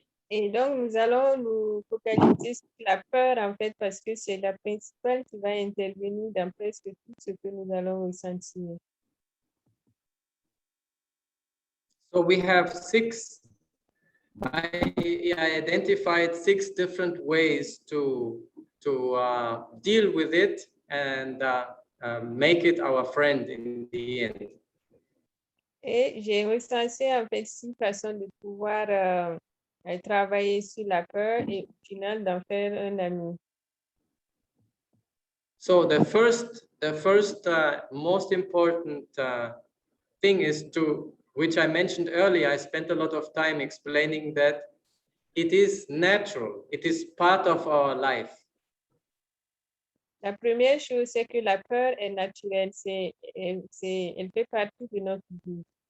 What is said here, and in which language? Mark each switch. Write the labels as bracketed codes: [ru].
[fr] Et donc, nous allons nous focaliser sur la peur, en fait, parce que c'est la principale qui va intervenir dans presque tout ce que nous allons ressentir. [en] So we have 6, I identified 6 different ways to deal with it and make it our friend in the end. [fr] Et j'ai recensé, en fait, 6 façons de pouvoir travailler sur la peur et au final d'en faire un ami. [en] So the first most important thing is which I mentioned earlier, I spent a lot of time explaining that it is natural, it is part of our life. [fr] La première chose, c'est que la peur est naturelle, elle fait partie de notre vie.